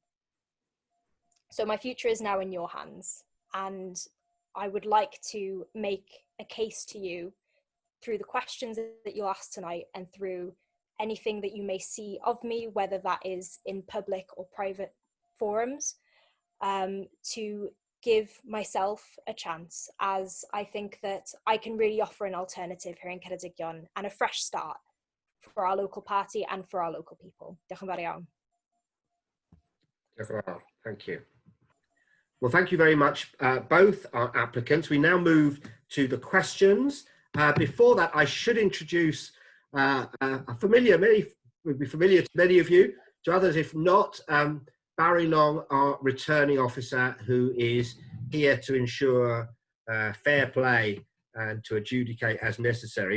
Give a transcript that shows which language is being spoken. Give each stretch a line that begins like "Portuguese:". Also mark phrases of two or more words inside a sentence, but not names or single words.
English: So my future is now in your hands, and I would like to make a case to you through the questions that you'll ask tonight and through anything that you may see of me, whether that is in public or private forums, to give myself a chance, as I think that I can really offer an alternative here in Ceredigion and a fresh start for our local party and for our local people.
Welsh: Diolch yn fawr iawn.
English: Thank you. Well, thank you very much, both our applicants. We now move to the questions. Before that, I should introduce a familiar, be familiar to many of you. To others, if not, Barry Long, our returning officer, who is here to ensure fair play and to adjudicate as necessary.